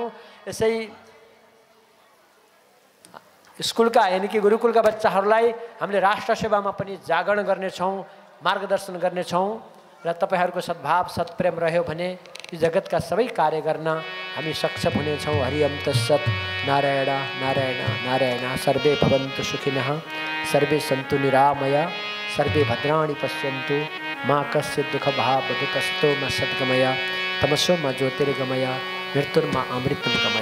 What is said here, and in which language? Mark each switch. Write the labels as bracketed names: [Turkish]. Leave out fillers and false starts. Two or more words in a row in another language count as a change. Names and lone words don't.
[Nepali] यसै स्कुलका यानी कि गुरुकुलका बच्चाहरूलाई हामीले राष्ट्र सेवामा पनि जागरण गर्ने छौं, मार्गदर्शन गर्ने छौं। र तपाईहरुको सद्भाव सत्प्रेम रह्यो भने यो जगतका सबै कार्य गर्न हामी सक्षम हुनेछौं। [Sanskrit] हरिओम तत्सत्। नारायण नारायण नारायण। सर्वे भवन्तु सुखिनः, सर्वे सन्तु निरामया, सर्वे भद्राणि पश्यन्तु, मा कस्य दुःखभाग् दुःखस्तो मा सद्गमय, तमसो मा ज्योतिर्गमय, मृत्युर्मा अमृतं गमय।